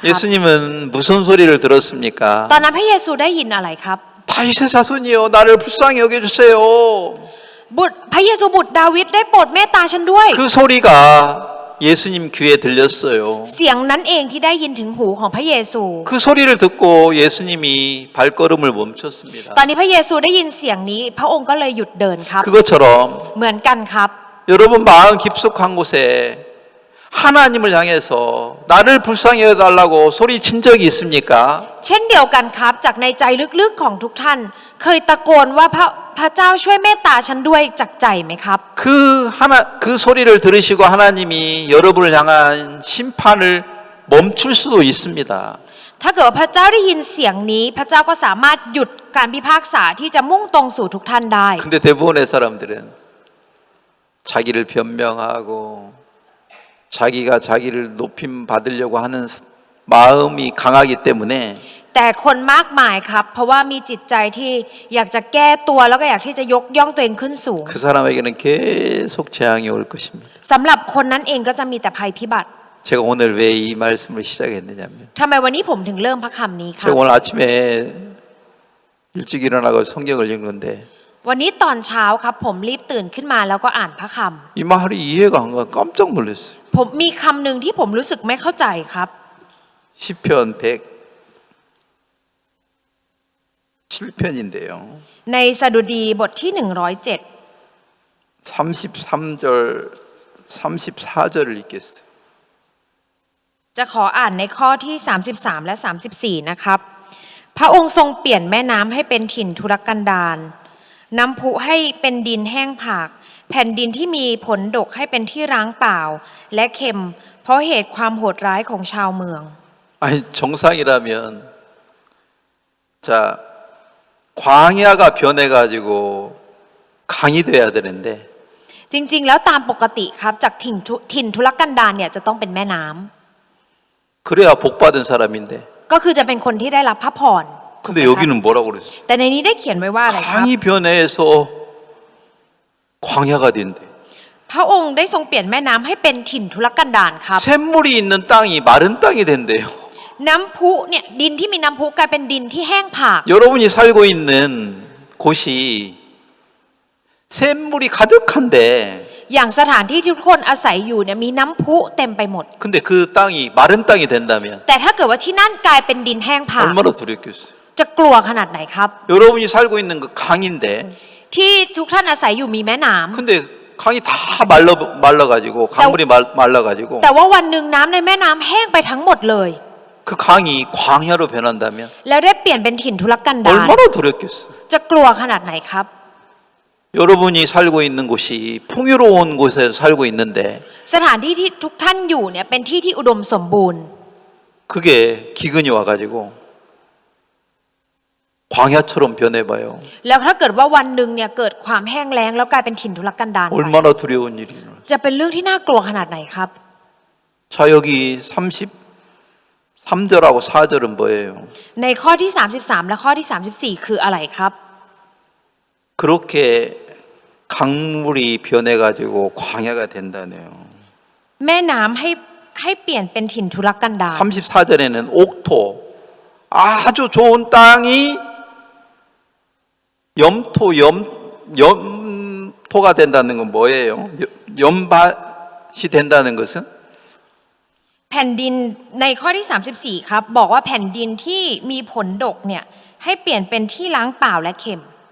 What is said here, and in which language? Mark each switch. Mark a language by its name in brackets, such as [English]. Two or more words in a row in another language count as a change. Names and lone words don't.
[Korean] 예수님은 무슨 소리를 들었습니까? [Thai] ตอนนั้นพระเยซูได้ยินอะไรครับ [Korean] 다윗의 자손이여 나를 불쌍히 여겨주세요. [Thai] บุตรพระเยซูบุตรดาวิดได้โปรดเมตตาฉันด้วย [Korean] 그 소리가 예수님 귀에 들렸어요. [Thai] เสียงนั้นเองที่ได้ยินถึงหูของพระเยซู [Korean] 그 소리를 듣고 예수님이 발걸음을 멈췄습니다. [Thai] ตอนนี้พระเยซูได้ยินเสียงนี้ พระองค์ก็เลยหยุดเดินครับ [Korean] 그것처럼 [Thai] เหมือนกันครับ [Korean] 여러분 마음 깊숙한 곳에 하나님을 향해서 나를 불쌍히 여겨달라고 소리친 적이 있습니까? [Thai] เช่นเดียวกันครับจากในใจลึกๆของทุกท่าน เคยตะโกนว่าพระเจ้าช่วยเมตตาฉันด้วยจากใจไหมครับ [Korean] 그 소리를 들으시고 하나님이 여러분을 향한 심판을 멈출 수도 있습니다. [Thai] ถ้าเกิดว่าพระเจ้าได้ยินเสียงนี้ พระเจ้าก็สามารถหยุดการพิพากษาที่จะมุ่งตรงสู่ทุกท่านได้ [Korean] 근데 대부분의 사람들은 자기를 변명하고 자기가 자기를 높임 받으려고 하는 마음이 강하기 때문에 [Thai] แต่คนมากมายครับ เพราะว่ามีจิตใจที่อยากจะแก้ตัวแล้วก็อยากที่จะยกย่องตัวเองขึ้นสูง [Korean] 그 사람에게는 계속 재앙이 올 것입니다. [Thai] สำหรับคนนั้นเองก็จะมีแต่ภัยพิบัติ [Korean] 제가 오늘 왜 이 말씀을 시작했느냐면 [Thai] ทำไมวันนี้ผมถึงเริ่มพระคำนี้ครับ [Korean] 제가 오늘 아침에 일찍 일어나고 성경을 읽는데 [Thai] วันนี้ตอนเช้าครับ ผมรีบตื่นขึ้นมาแล้วก็อ่านพระค [Korean] 이 말이 이해가 안 가 깜짝 놀랐어요. [Thai] ำผมมีคำหนึ่งที่ผมรู้สึกไม่เข้าใจครับ [Korean] 시편 107편인데요. [Thai] ในสดุดีบทที่ [Korean] 33절 34절을 읽겠어요. [Thai] 107จะขออ่านในข้อที่33และ34นะครับพระองค์ทรงเปลี่ยนแม่น้ำให้เป็นถิ่นทุรกันดารน้ำพุให้เป็นดินแห้งผากแผ่นดินที่มีผลดกให้เป็นที่ร้างเปล่าและเค็มเพราะเหตุความโหดร้ายของชาวเมือง [Korean] 아니 정상이라면 자 광야가 변해가지고 강이 돼야 되는데 [Thai] จริงๆแล้วตามปกติครับจากถิ่นทุรกันดารเนี่ยจะต้องเป็นแม่น้ำ [Korean] 그래야 복받은 사람인데 [Thai] ก็คือจะเป็นคนที่ได้รับพระพร [Korean] 근데 여기는 뭐라고 그랬어요? [Thai] แต่ในนี้ได้เขียนไว้ว่าอะไรครับ [Korean] 강이 변해서 광야가 된대. [Thai] พระองค์ได้ทรงเปลี่ยนแม่น้ำให้เป็นถิ่นทุรกันดารครับ [Korean] 샘물이 있는 땅이 마른 땅이 된대요. [Thai] น้ำพุเนี่ยดินที่มีน้ำพุกลายเป็นดินที่แห้งผาก [Korean] 여러분이 살고 있는 곳이 샘물이 가득한데 [Thai] อย่างสถานที่ที่ทุกคนอาศัยอยู่เนี่ยมีน้ำพุเต็มไปหมด [Korean] 근데 그 땅이 마른 땅이 된다면 [Thai] แต่ถ้าเกิดว่าที่นั่นกลายเป็นดินแห้งผาก [Korean] 얼마나 두렵겠어요. [Thai] จะกลัวขนาดไหนครับ [Korean] 여러분이 살고 있는 그 강인데 [Thai] ที่ทุกท่านอาศัยอยู่มีแม่น้ำ [Korean] 근데 강이 다 말라가지고 강물이 말라가지고 [Thai] แต่ว่าวันหนึ่งน้ำในแม่น้ำแห้งไปทั้งหมดเลย [Korean] 그 강이 광야로 변한다면 [Thai] แล้วได้เปลี่ยนเป็นถิ่นทุรกันดาร [Korean] 얼마나 두렵겠어요. [Thai] จะกลัวขนาดไหนครับ [Korean] 여러분이 살고 있는 곳이 풍요로운 곳에 살고 있는데 [Thai] สถานที่ที่ทุกท่านอยู่เนี่ยเป็นที่ที่อุดมสมบูรณ์ [Korean] 그게 기근이 와가지고 광야처럼 변해봐요. [Thai] แล้วถ้าเกิดว่าวันหนึ่งเนี่ยเกิดความแห้งแล้งแล้วกลายเป็นถิ่นทุรกันดารไป [Korean] 얼마나 두려운 일이냐. [Thai] จะเป็นเรื่องที่น่ากลัวขนาดไหนครับ [Korean] 자 여기 33절하고 4절은 뭐예요? [Thai] ในข้อที่33และข้อที่34คืออะไรครับ [Korean] 그렇게 강물이 변해가지고 광야가 된다네요. [Thai] แม่น้ำให้เปลี่ยนเป็นถิ่นทุรกันดาร [Korean] 34절에는 옥토 아주 좋은 땅이 염토가 된다는 건 뭐예요? 연밭이 된다는 것은 [Thai] แผ่นดินในข้อที่34ครับบอกว่าแผ่นดินที่มีผลดกเนี่ยให้เปลี่ยนเป็นที่ล้างเปล่าและเค็ม